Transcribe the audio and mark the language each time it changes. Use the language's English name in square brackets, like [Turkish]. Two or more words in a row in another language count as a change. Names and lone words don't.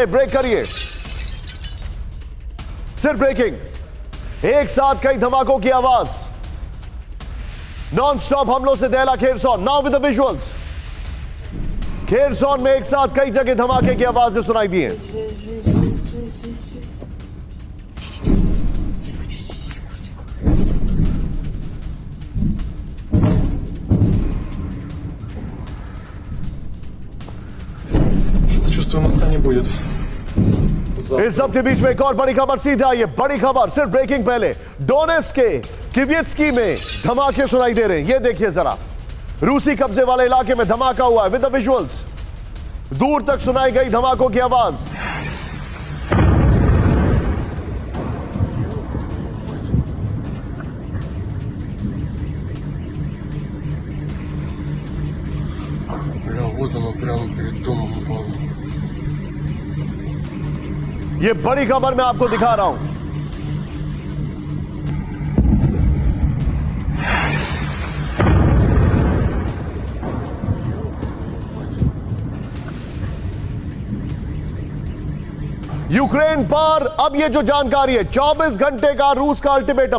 [Hindi] ब्रेक करिए, सिर्फ ब्रेकिंग। एक साथ कई धमाकों की आवाज, [English] non stop [Hindi] हमलों से दहला खेरसोन। [English] now with the visuals. [Hindi] खेरसोन में एक साथ कई जगह धमाके की आवाजें सुनाई दी हैं। [Russian] Чувствую, моста не будет. [Hindi] इस सब के बीच में एक और बड़ी खबर, सीधा ये बड़ी खबर, सिर्फ ब्रेकिंग। पहले डोनेट्स्क के किवियत्स्की में धमाके सुनाई दे रहे हैं, ये देखिए जरा। रूसी कब्जे वाले इलाके में धमाका हुआ है [English] with the visuals. [Hindi] दूर तक सुनाई गई धमाकों की आवाज। [Russian] Прям вот оно, прямо перед домом упало. [Hindi] ये बड़ी खबर मैं आपको दिखा रहा हूं। यूक्रेन पर अब ये जो जानकारी है, 24 घंटे का रूस का अल्टीमेटम।